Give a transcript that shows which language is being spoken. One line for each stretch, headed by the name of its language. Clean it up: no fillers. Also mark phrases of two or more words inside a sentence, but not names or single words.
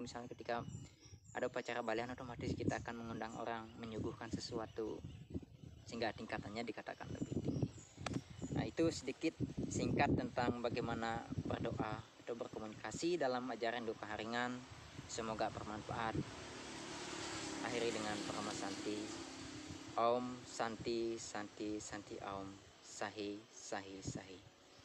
Indonesian: Misalnya ketika ada upacara balian, otomatis kita akan mengundang orang menyuguhkan sesuatu sehingga tingkatannya dikatakan lebih tinggi. Nah, itu sedikit singkat tentang bagaimana berdoa atau berkomunikasi dalam ajaran Duka Haringan. Semoga bermanfaat. Akhiri dengan Parama Santi.
Sanskrit: Om Santi Santi Santi Om Sahi Sahi Sahi.